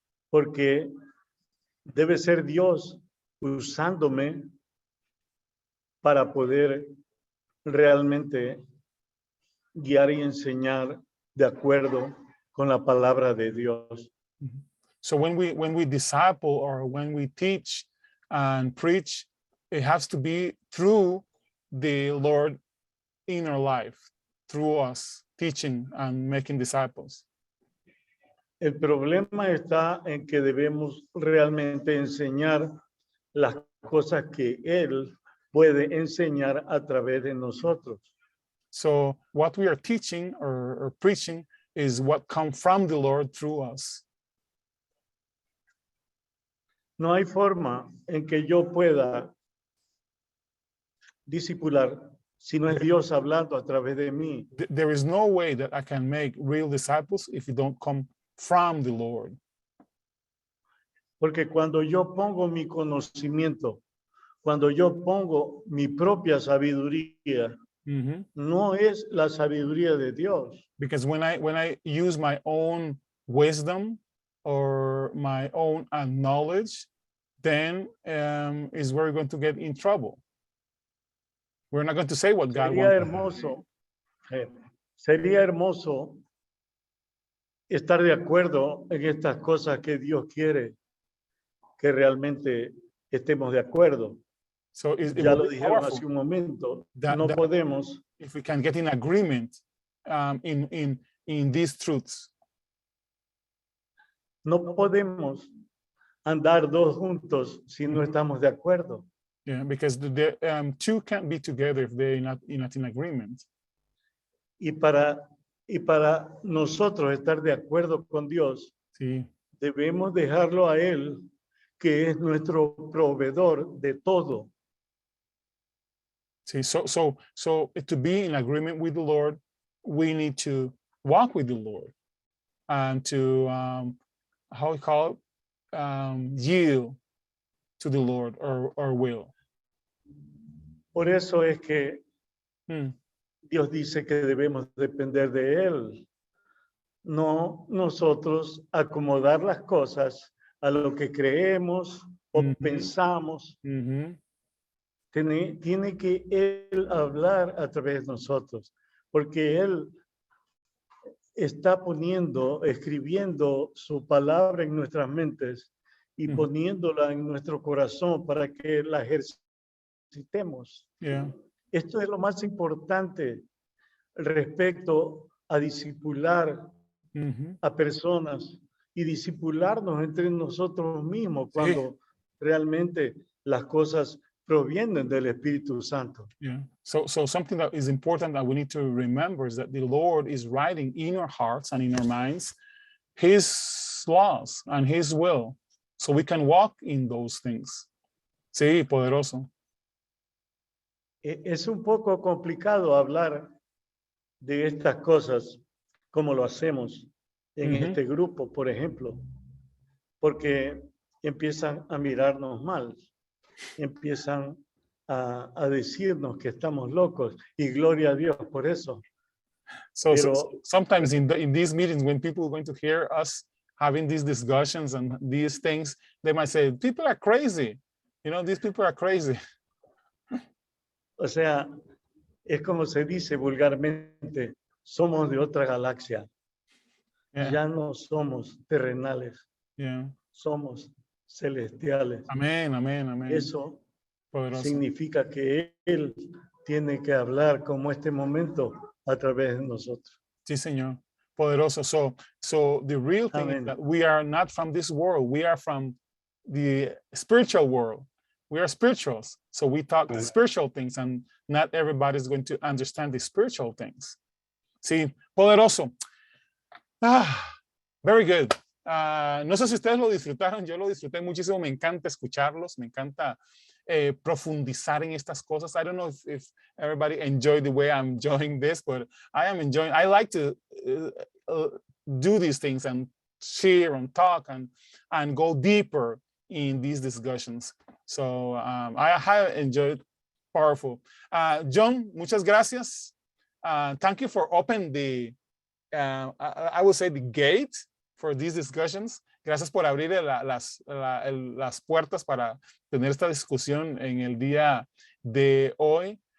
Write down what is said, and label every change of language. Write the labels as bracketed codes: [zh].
[es] Porque debe ser Dios usándome para poder realmente guiar y enseñar de acuerdo con la palabra de Dios. [en] So when we disciple or when we teach and preach, it has to be through the Lord in our life, through us teaching and making disciples. [es] El problema está en que debemos realmente enseñar las cosas que Él puede enseñar a través de nosotros. [en] So what we are teaching or preaching is what comes from the Lord through us. [es] No hay forma en que yo pueda discipular si no es Dios hablando a través de mí. [en] There is no way that I can make real disciples if you don't come from the Lord. [es] Porque cuando yo pongo mi conocimiento, cuando yo pongo mi propia sabiduría, no es la sabiduría de Dios. [en] Because when I use my own wisdom or my own knowledge, then is where we're going to get in trouble. We're not going to say what God wants. [es] Sería hermoso estar de acuerdo en estas cosas que Dios quiere que realmente estemos de acuerdo. [en] So [es] ya lo dijeron hace un momento, no podemos. [en] If we can get in agreement in these truths. [es] No podemos andar dos juntos si no estamos de acuerdo. [en] Yeah, because the two can't be together if they're not in agreement. [es] Y para nosotros estar de acuerdo con Dios, sí, debemos dejarlo a Él, que es nuestro proveedor de todo. [en] See, so to be in agreement with the Lord, we need to walk with the Lord and to how we call it, yield to the Lord or will. [es] Por eso es que Dios dice que debemos depender de Él. No nosotros acomodar las cosas a lo que creemos o Ujú. pensamos. Ujú. Tiene que Él hablar a través de nosotros, porque Él está escribiendo su palabra en nuestras mentes y Ujú. poniéndola en nuestro corazón para que la ejercitemos. [en] Yeah. [es] Esto es lo más importante respecto a discipular Ujú. a personas y discipularnos entre nosotros mismos Sí. cuando realmente las cosas provienen del Espíritu Santo. [en] Yeah. So something that is important that we need to remember is that the Lord is writing in our hearts and in our minds His laws and His will, so we can walk in those things. [es] Sí, poderoso. Es un poco complicado hablar de estas cosas como lo hacemos en Ujú. este grupo, por ejemplo, porque empiezan a mirarnos mal, empiezan a decirnos que estamos locos y gloria a Dios por eso. [en] So [es] Pero [en] sometimes in these meetings, when people are going to hear us having these discussions and these things, they might say, people are crazy. You know, these people are crazy. [es] o sea, es como se dice vulgarmente, somos de otra galaxia. [en] Yeah, [es] Ya no somos terrenales, [en] yeah. [es] somos celestiales. Amén, amén, amén. Eso Poderoso. significa que Él tiene que hablar como este momento a través de nosotros. Sí, Señor. Poderoso. [en] So the real thing is [es] Amén. [en] that we are not from this world. We are from the spiritual world. We are spirituals. So we talk Right. spiritual things, and not everybody's going to understand the spiritual things. [es] Sí, poderoso. [en] Very good. [es] No sé si ustedes lo disfrutaron, yo lo disfruté muchísimo, me encanta escucharlos, me encanta profundizar en estas cosas. [en] I don't know if everybody enjoyed the way I'm enjoying this, but I am enjoying, I like to do these things and share and talk and go deeper in these discussions. So I have enjoyed powerful. John, [es] muchas gracias. [en] Thank you for opening the, I would say the gate for these discussions. [es] Gracias por abrir las puertas para tener esta discusión en el día de hoy.